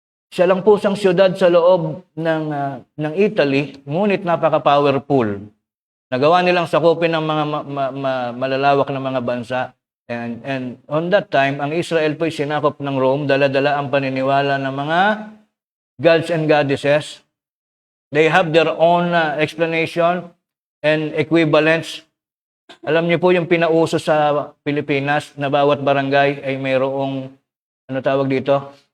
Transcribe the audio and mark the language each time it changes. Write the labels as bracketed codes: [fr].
[tl] Siya lang po siyang siyudad sa loob ng Italy, ngunit napaka-powerful. Nagawa nilang sakupin ng mga malalawak na mga bansa. [en] And on that time, [tl] ang Israel po ay sinakop ng Rome, dala-dala ang paniniwala ng mga [en] gods and goddesses. They have their own explanation and equivalents. [tl] Alam niyo po yung pinauso sa Pilipinas na bawat barangay ay mayroong, ano tawag dito?